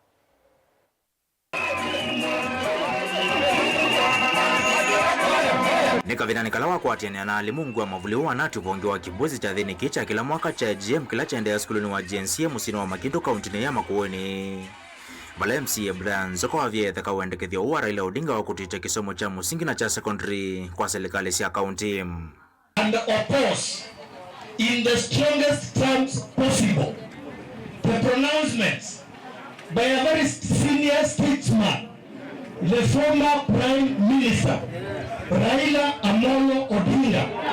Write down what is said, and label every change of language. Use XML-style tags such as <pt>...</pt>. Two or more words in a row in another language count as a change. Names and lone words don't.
<kam>Nikavina nikalawa kwa atiania na alimungu wa mavuliwa wanati upongiwa kibuwezi cha dhini kicha kila mwaka cha GM kila cha endea skuluni wa GNCA musino wa Makindu kaunti ya Makueni. Bala MCA Brian Nzoka wa vietheka uendekethio wa Raila Odinga wa kutita kisomo cha musingi na cha secondary kwa serikali cia kaunti.</kam> <en>And oppose in the strongest terms possible the pronouncements by a very senior statesman, the former Prime Minister Raila Amolo Odinga.</en>